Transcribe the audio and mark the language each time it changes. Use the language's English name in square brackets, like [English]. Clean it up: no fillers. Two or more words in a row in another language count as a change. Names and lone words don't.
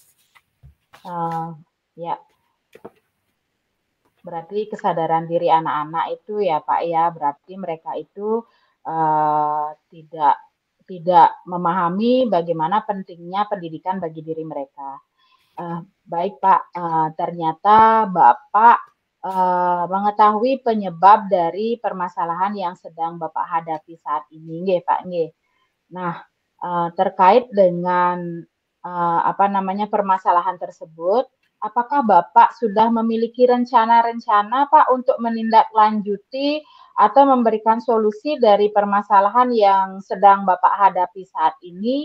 [Indonesian] Ya, berarti kesadaran diri anak-anak itu ya Pak ya, berarti mereka itu tidak memahami bagaimana pentingnya pendidikan bagi diri mereka. Baik Pak, ternyata Bapak mengetahui penyebab dari permasalahan yang sedang Bapak hadapi saat ini, [Javanese] nggih Pak, nggih. [Indonesian] Nah, terkait dengan permasalahan tersebut, apakah Bapak sudah memiliki rencana-rencana Pak untuk menindaklanjuti atau memberikan solusi dari permasalahan yang sedang Bapak hadapi saat ini?